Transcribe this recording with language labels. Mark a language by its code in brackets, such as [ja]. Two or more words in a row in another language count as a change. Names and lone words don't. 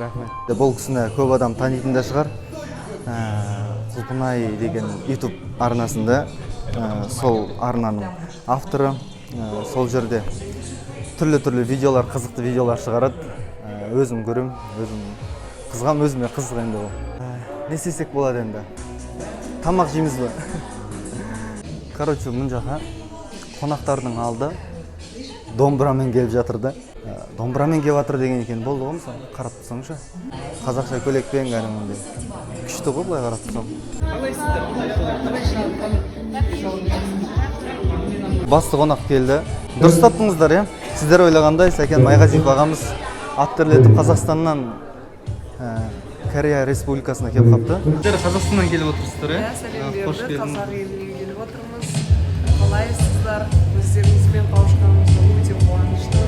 [kk] Бұл кісіні көп адам танитын да шығар. Құлқынай деген YouTube арнасында, сол арнаның авторы, сол жерде түрлі видеолар, қызықты видеолар шығарады. Өзім көрем, өзім қызғам, өзіме қызық енді ол. Не істесек болады енді? Тамақ жейміз бе? Короче, [ky] мын жака конактардын алды домбурамен келип жатыр да. Домбурамен келип жатыр деген экен болду го мисалы. Карап турсаңчы. Казакча көйлекпен кәдимгидей. Күчтүү го былай карап турсаң. Басты конак келди. [kk] Дұрыс таптыңыздар, я? Сіздер ойлағандай, Сәкен Майғазиев ағамыз ат терлетіп Қазақстаннан Корея Республикасына келіп қапты. Сіздер Қазақстаннан келіп отырсыздар, я? Сәлем берді, қазақ еліне келіп отырмыз. Қалайсыздар? Өздеріңізбен қауышқанымызға өте қуаныштымыз.